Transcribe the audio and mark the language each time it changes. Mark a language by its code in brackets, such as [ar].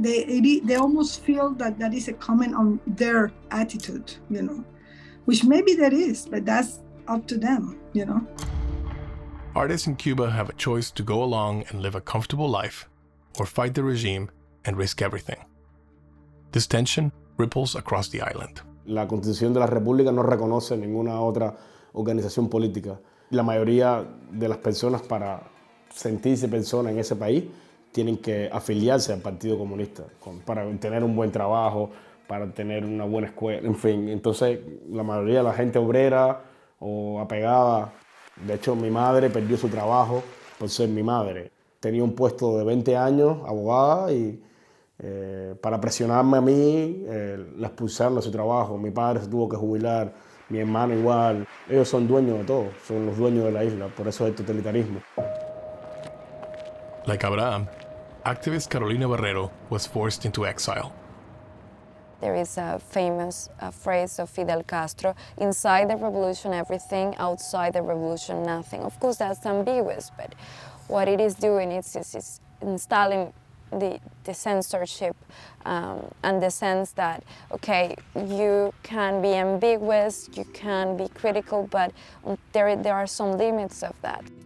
[en] They almost feel that is a comment on their attitude, you know, which maybe that is, but that's up to them, you know. Artists in Cuba have a choice to go along and live a comfortable life or fight the regime and risk everything. This tension ripples across the island. [es] La Constitución de la República no reconoce ninguna otra organización política. La mayoría de las personas, para sentirse personas en ese país, tienen que afiliarse al Partido Comunista para tener un buen trabajo, para tener una buena escuela, en fin. Entonces, la mayoría de la gente obrera o apegada, de hecho, mi madre perdió su trabajo por ser mi madre. tenía un puesto de 20 años, abogada, y para presionarme a mí, la expulsaron de su trabajo. Mi padre se tuvo que jubilar, mi hermano igual. Ellos son dueños de todo, son los dueños de la isla, por eso es el totalitarismo. [en] Like Abraham, activist Carolina Barrero was forced into exile. There is a famous phrase of Fidel Castro, inside the revolution everything, outside the revolution nothing. Of course that's ambiguous, but what it is doing is installing the censorship and the sense that, okay, you can be ambiguous, you can be critical, but there are some limits of that.